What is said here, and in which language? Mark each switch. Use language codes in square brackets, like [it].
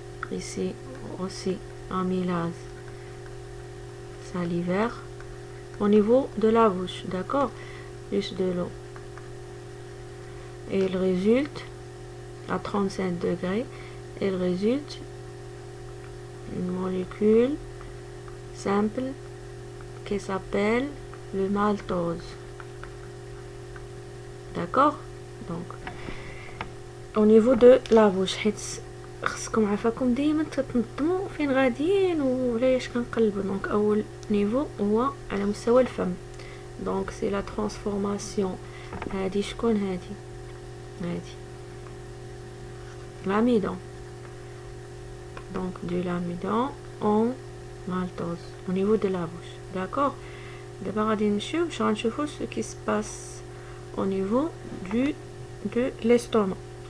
[fr] Ici aussi amylase salivaire au niveau de la bouche, d'accord, plus de l'eau. Et il résulte à 35 degrés, il résulte une molécule simple qui s'appelle le maltose. D'accord. Donc au niveau de la bouche, [ar] حيت خصكم عافاكم ديما تتنظموا فين غاديين وعلاش كنقلبوا. دونك اول نيفو هو على مستوى الفم. دونك سي لا ترانسفورماسيون. هادي شكون هادي l'amidon. [fr] Donc de l'amidon en maltose au niveau de la bouche, d'accord. D'abord [ar] غادي نشوفوا [fr] ce qui se passe au niveau de l'estomac.